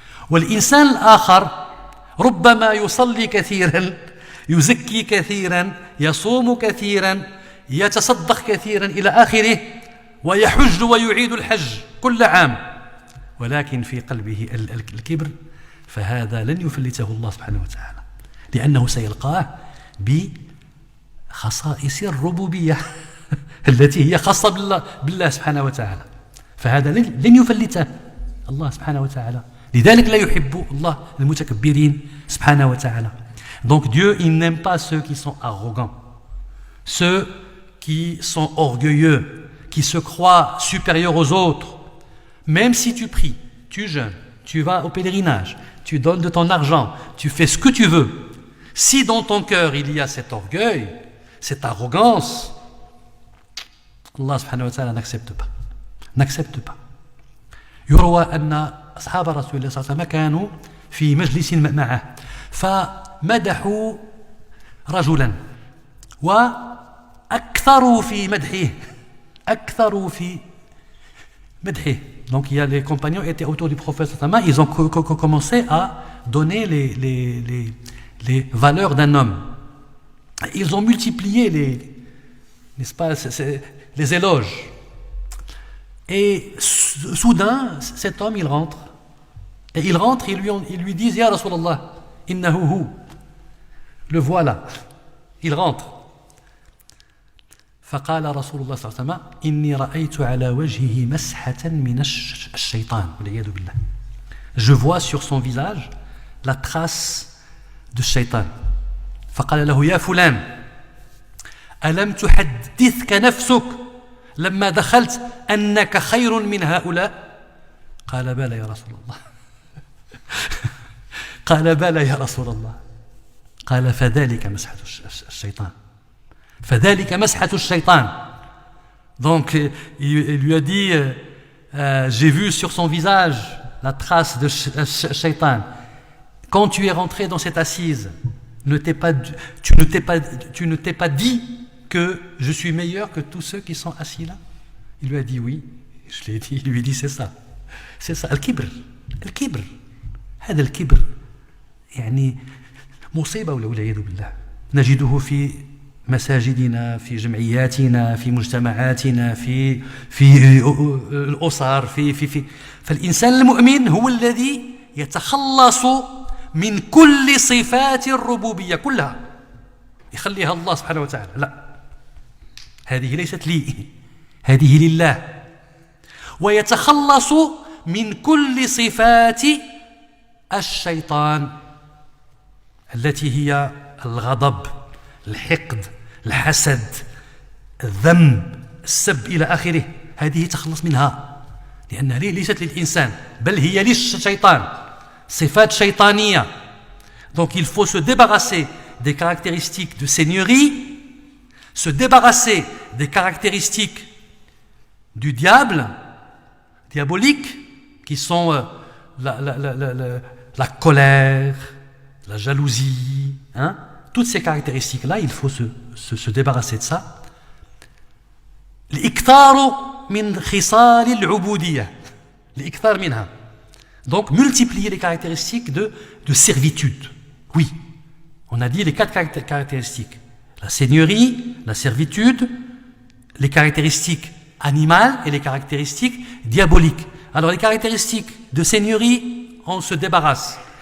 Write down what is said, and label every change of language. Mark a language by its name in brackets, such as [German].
[Arabic] والإنسان الآخر ربما يصلي كثيرا، يزكي كثيرا، يصوم كثيرا، يتصدق كثيرا إلى آخره، ويحج ويعيد الحج كل عام، ولكن في قلبه الكبر، فهذا لن يفلته الله سبحانه وتعالى، لأنه سيلقاه بخصائص الربوبية التي هي خاصة بالله سبحانه وتعالى، فهذا لن يفلته الله سبحانه وتعالى. لذلك لا يحب الله المتكبرين سبحانه وتعالى. [French] Donc Dieu, il n'aime pas ceux qui sont arrogants, ceux qui sont orgueilleux, qui se croient supérieurs aux autres. Même si tu pries, tu jeûnes, tu vas au pèlerinage, tu donnes de ton argent, tu fais ce que tu veux, si dans ton cœur il y a cet orgueil, cette arrogance, Allah subhanahu wa ta'ala n'accepte pas. [Arabic] يروى أن أصحاب رسول الله صلى الله عليه وسلم كانوا في مجلس معه فمدحوا رجلا وأكثروا في مدحه. [French] Donc les compagnons étaient autour du prophète sallallahu alayhi wa sallam, ils ont commencé à donner les valeurs d'un homme. Ils ont multiplié n'est-ce pas, les éloges. Et soudain, cet homme, il rentre. Et il rentre, ils lui disent, [Arabic] Ya Rasulallah, innahu hu. [French] Le voilà. Il rentre. [Arabic] فقال رسول الله صلى الله عليه وسلم إني رأيت على وجهه مسحة من الشيطان والعياذ بالله. [French] Je vois sur son visage la trace de shaitan. [Arabic] فقال له يا فلان ألم تحدثك نفسك لما دخلت أنك خير من هؤلاء؟ قال بلى يا رسول الله. قال بلى يا رسول الله. قال فذلك مسحة الشيطان. فذلك مسحة الشيطان. [French] Donc il lui a dit j'ai vu sur son visage la trace de shaitan. Quand tu es rentré dans cette assise, tu ne t'es pas dit que je suis meilleur que tous ceux qui sont assis là? Il lui a dit oui. Je l'ai dit, il lui dit c'est ça. [Arabic] الكبر. هذا الكبر يعني مصيبة والعياذ بالله. نجده في مساجدنا، في جمعياتنا، في مجتمعاتنا، في الأسر، فالإنسان المؤمن هو الذي يتخلص من كل صفات الربوبية كلها، يخليها الله سبحانه وتعالى. لا، هذه ليست لي، هذه لله. ويتخلص من كل صفات الشيطان التي هي الغضب، الحقد، الحسد، الذم، السب إلى آخره. هذه يتخلص منها لأنها ليست للإنسان بل هي للشيطان، صفات شيطانية. [French] Donc il faut se débarrasser des caractéristiques de seigneurie, se débarrasser des caractéristiques du diable, diabolique, qui sont la colère, la jalousie, toutes ces caractéristiques-là, il faut se débarrasser de ça. [Arabic] الإكثار من خصال العبودية، الإكثار منها. [French] Donc, multiplier les caractéristiques de servitude. Oui, on a dit les 4 caractéristiques. La seigneurie, la servitude, les caractéristiques animales et les caractéristiques diaboliques. Alors, les caractéristiques de seigneurie, on se débarrasse.